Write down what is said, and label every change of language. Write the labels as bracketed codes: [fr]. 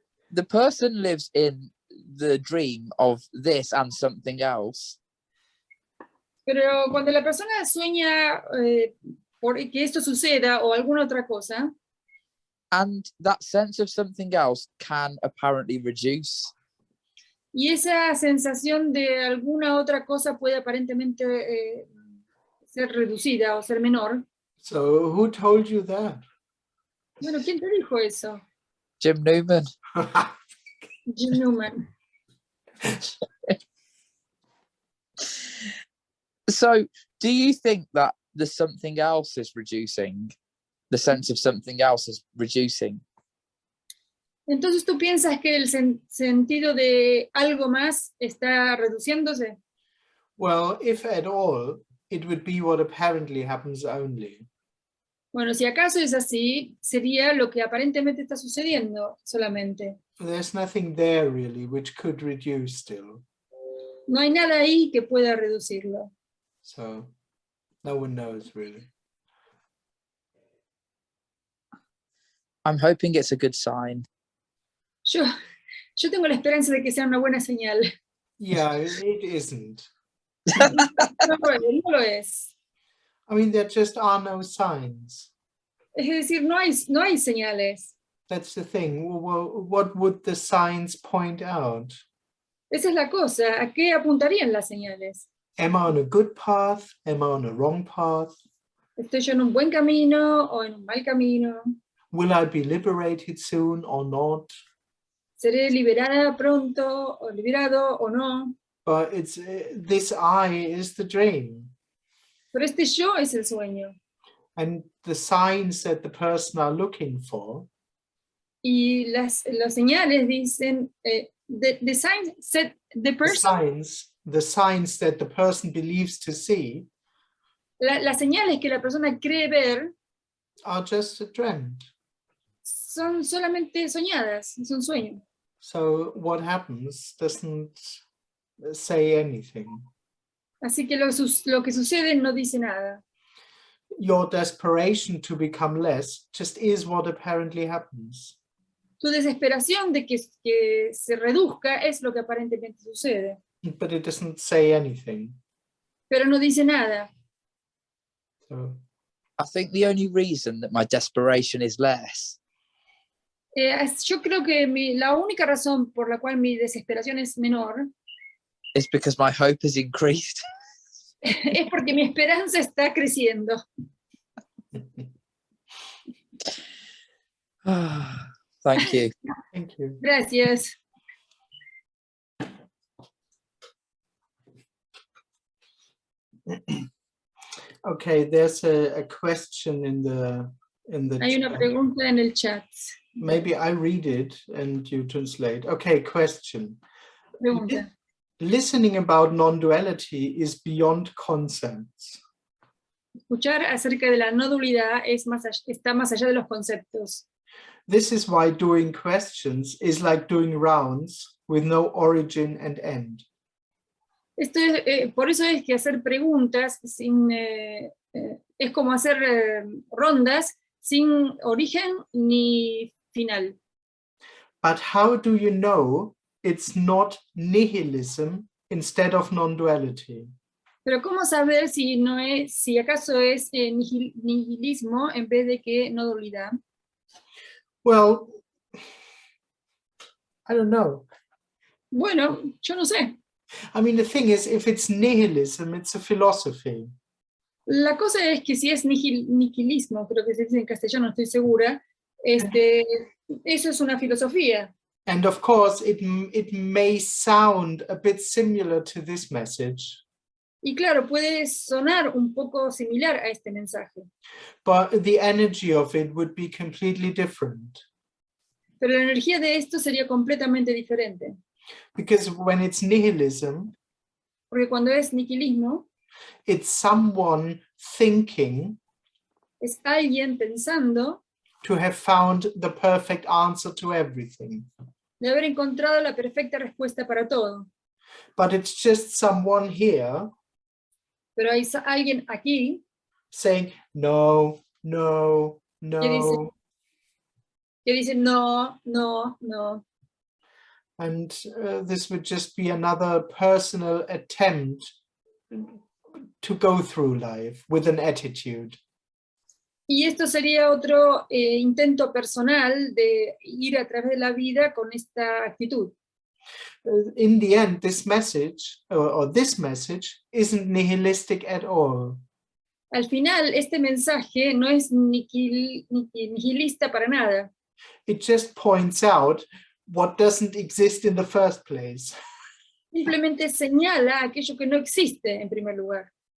[en] the person lives in the dream of this and something else, [es] pero cuando la persona sueña por que esto suceda o alguna otra cosa, [en] and that sense of something else can apparently reduce. [es] y esa sensación de alguna otra cosa puede aparentemente ser reducida o ser menor. [en] So who told you that? [es] Bueno, ¿quién te dijo eso? Jim Newman. Jim Newman. [en] So, do you think that the something else is reducing? The sense of something else is reducing? [es] Entonces, ¿tú piensas que el sentido de algo más está reduciéndose? [en] Well, if at all, it would be what apparently happens only. [es] Bueno, si acaso es así, sería lo que aparentemente está sucediendo solamente. [en] There's nothing there really which could reduce still. [es] No hay nada ahí que pueda reducirlo. [en] So no one knows really. I'm hoping it's a good sign. [es] Yo tengo la esperanza de que sea una buena señal. [en] Yeah, it isn't. [es] No lo es. [en] I mean, there just are no signs. [es] Es decir, no hay señales. [en] That's the thing. Well, what would the signs point out? [es] Esa es la cosa. ¿A qué apuntarían las señales? [en] Am I on a good path? Am I on a wrong path? [es] ¿Estoy yo en un buen camino o en un mal camino? [en] Will I be liberated soon or not? [es] ¿Seré liberada pronto o liberado o no? [en] But it's this I is the dream. [es] Pero este yo es el sueño. [en] And the signs that the person are looking for [es] Y las señales dicen, [en] the signs said the person, the signs that the person believes to see [es] las señales que la persona cree ver [en] are just a dream. [es] son solamente soñadas, es un sueño. [en] So what happens doesn't say anything. [es] Así que lo que sucede no dice nada. [en] Your desperation to become less just is what apparently happens. [es] Tu desesperación de que se reduzca es lo que aparentemente sucede. [en] But it doesn't say anything. [es] Pero no dice nada. [en] So I think the only reason that my desperation is less [es] Yo creo que la única razón por la cual mi desesperación es menor [en] is because my hope has increased. [es] es porque mi esperanza está creciendo. [en] Thank you. thank you. [es] Gracias. [en] Okay, there's a question in the [es] Hay una [en] chat. [es] pregunta en el chat. [en] Maybe I read it and you translate. Okay, question. [es] Pregunta. [en] Listening about non-duality is beyond concepts. [es] Escuchar acerca de la no dualidad está más allá de los conceptos. [en] This is why doing questions is like doing rounds with no origin and end. [es] Por eso es que hacer preguntas es como hacer rondas sin origen ni final. [en] But how do you know it's not nihilism instead of non-duality? [es] Pero ¿cómo saber si acaso es nihilismo en vez de que no dualidad? [en] Well, I don't know. [es] Bueno, yo no sé. [en] I mean, the thing is, if it's nihilism, it's a philosophy. [es] La cosa es que si es nihilismo, creo que se dice en castellano, no estoy segura, eso es una filosofía. [en] And of course, it may sound a bit similar to this message. [es] Y claro, puede sonar un poco similar a este mensaje. [en] But the energy of it would be completely different. [es] Pero la energía de esto sería completamente diferente. [en] Because when it's nihilism, [es] Porque cuando es nihilismo, [en] it's someone thinking [es] es alguien pensando [en] to have found the perfect answer to everything. [es] de haber encontrado la perfecta respuesta para todo. [en] But it's just someone here [es] Pero hay alguien aquí [en] saying, no, no, no. [es] que dice no, no, no. [en] And this would just be another personal attempt to go through life with an attitude. [es] Y esto sería otro intento personal de ir a través de la vida con esta actitud. [en] In the end, this message, or this message, isn't nihilistic at all. [es] Al final, este mensaje no es nihilista para nada. [en] It just points out what doesn't exist in the first place. [es] Simplemente señala aquello que no existe en primer lugar.